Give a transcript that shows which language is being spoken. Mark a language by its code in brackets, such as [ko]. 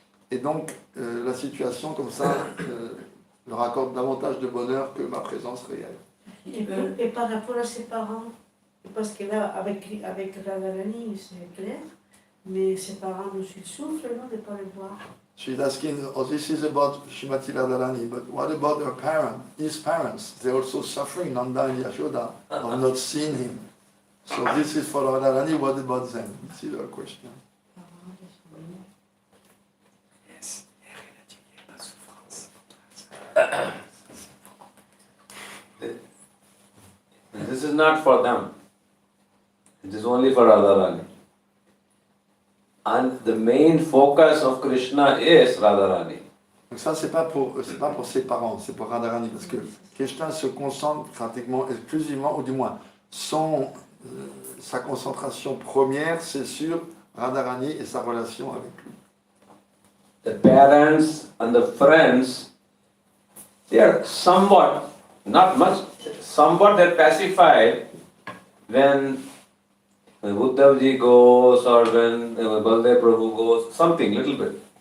[fr] Et donc la situation comme ça leur accorde davantage de bonheur que ma présence réelle. Et par rapport à ses parents, parce que là, avec Radharani, c'est clair, mais ses parents aussi souffrent, non, de ne pas le voir. [en] She's asking, oh, this is about Srimati Radharani, but what about her parents, his parents? They're also suffering, Nanda and Yashoda, of not seeing him. So this is for Radharani, what about them? This is her question. [fr] Yes, il n'y a pas de souffrance. [en] This is not for them. It is only for Radharani. And the main focus of Krishna is Radharani. [fr] Donc ça, c'est pas pour ses parents, c'est pour Radharani, parce que Krishna se concentre pratiquement exclusivement, ou du moins, sa concentration première, c'est sur Radharani et sa relation avec lui. [en] The parents and the friends, they are somewhat, not much, somewhat they're pacified when Uddhavji goes or when Baldev Prabhu goes, something, little bit.